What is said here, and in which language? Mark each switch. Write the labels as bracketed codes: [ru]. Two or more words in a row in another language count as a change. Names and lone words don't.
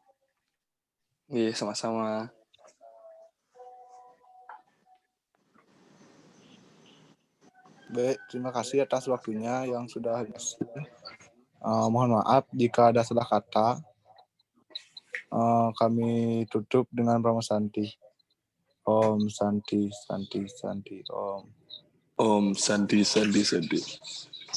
[id] Iya, sama-sama. Baik, terima kasih atas waktunya yang sudah habis. Mohon maaf jika ada salah kata. Kami tutup dengan Brahma Santi. [sa] Om Santi, Santi, Santi, Om. Om Santi, Santi, Santi.